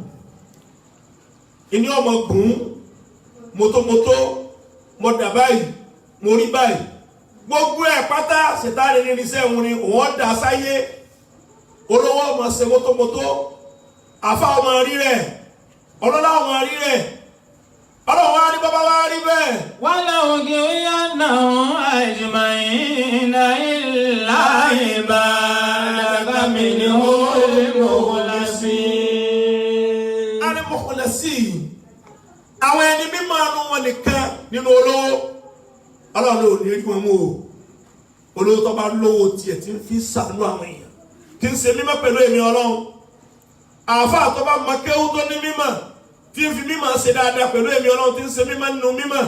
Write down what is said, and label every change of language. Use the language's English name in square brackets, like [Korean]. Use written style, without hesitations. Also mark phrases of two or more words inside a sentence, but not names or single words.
[Yoruba] ìní ọmọ gùn mọ́tọ́mọ́tọ́ mọ́dà báyìí mo rí báyìí gbogbo ẹ̀ pátá ṣètánì ní irinṣẹ́ òun ni òun dà sáyé. olówó ọmọ ṣe mọ́tọ́mọ́tọ́, àfa ọmọ rí rẹ̀, ọlọ́lá ọmọ rí rẹ̀, ọlọ́wọ́ wá rí bàbá wá rí bẹ́ẹ̀. [Arabic] ولأغوينهم أجمعين إلا عبادك منهم المخلصين. [Yoruba] al-mukhlasin àwọn ẹni mímọ́ àánú wọn nìkan nínú olówó ọlọ́run ò ní rí wọn mú o. olówó tó bá lówó tiẹ̀ tí ń fi ṣàánú àwọn èèyàn tí ń ṣe mímọ́ pẹ̀lú èmi ọlọ́run. àáfàá tó bá mọ kéwú tó ní mímọ́ tí ń fi mímọ́ ṣe dáadáa pẹ̀lú èmi ọlọ́run tí ń ṣe mímọ́ nínú mímọ́.